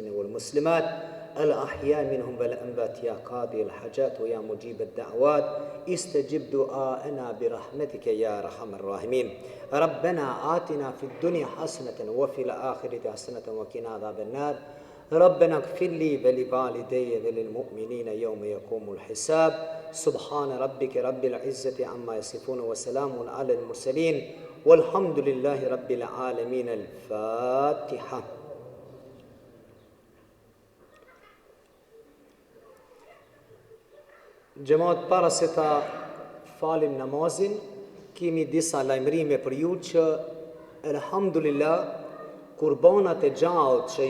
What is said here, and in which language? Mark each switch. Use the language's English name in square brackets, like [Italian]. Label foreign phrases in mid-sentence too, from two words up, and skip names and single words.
[Arabic] والمسلمات الأحياء منهم والأموات يا قاضي الحاجات ويا مجيب الدعوات استجب دعاءنا برحمتك يا أرحم الراحمين ربنا آتنا في الدنيا حسنة وفي الآخرة حسنة وقنا عذاب النار ربنا اغفر لي ولوالدي وللمؤمنين يوم يقوم الحساب سبحان ربك رب العزة عما يصفون وسلام على المرسلين والحمد لله رب العالمين الفاتحة [Albanian] Gjemaat, para se ta falim namazin, kemi disa lajmërime për ju që, elhamdulillah, kurbanat e gjallë që